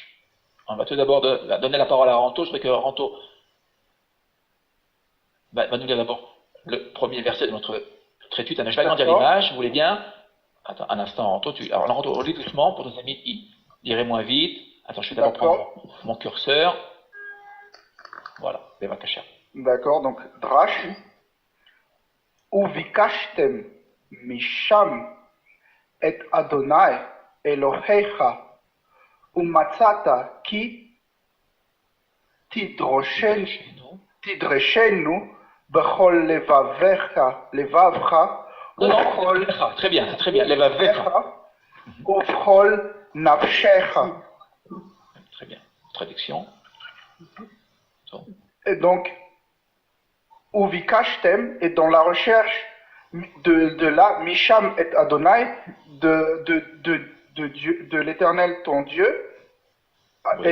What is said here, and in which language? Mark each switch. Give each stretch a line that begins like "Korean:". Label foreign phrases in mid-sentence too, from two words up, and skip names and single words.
French: On va tout d'abord donner la parole à Ranto. Je voudrais que Ranto va nous lire d'abord le premier verset de notre étude. Je vais agrandir l'image, vous voulez bien? Attends, un instant, Ranto. Alors, Ranto, on lit doucement pour nos amis qui liraient moins vite. Attends, je vais d'abord prendre mon curseur. Voilà, Bevakasha. D'accord, donc Drash.
Hebrew: ובקשתם משם את אדני אלהיך ומצאת כי תדרשנו בכל לבבך
French: non, très bien,
Hebrew: levavcha ובכל נפשך.
French: Très bien, traduction. Et donc, Uvikashtem est dans la recherche de la
Hebrew: משם את אדני,
French: de l'Éternel ton Dieu, oui.